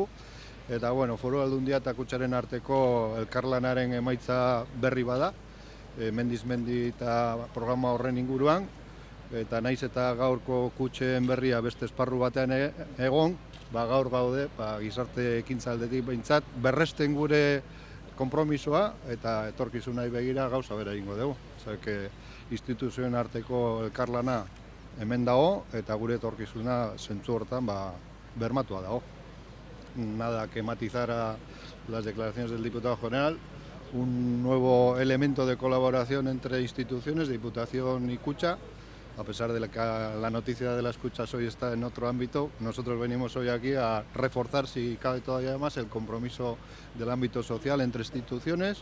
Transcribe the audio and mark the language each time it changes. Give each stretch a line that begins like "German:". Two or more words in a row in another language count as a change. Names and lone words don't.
Basque: Eta Foru Aldundia eta kutxaren arteko elkarlanaren emaitza berri bada, Mendiz Mendi eta programa horren inguruan, eta naiz eta gaurko kutxen berria beste esparru batean egon, gaur gaude, gizarte ekintzaldetik behintzat, berresten gure konpromisoa eta etorkizunari begira gauza bera egingo dugu. Zerke instituzioen arteko elkarlana hemen dago eta gure etorkizuna zentzu hortan bermatua dago.
Spanish: Nada que matizar a las declaraciones del diputado general, un nuevo elemento de colaboración entre instituciones, Diputación y Kutxa. A pesar de que la noticia de las Kutxas hoy está en otro ámbito, nosotros venimos hoy aquí a reforzar, si cabe todavía más, el compromiso del ámbito social entre instituciones.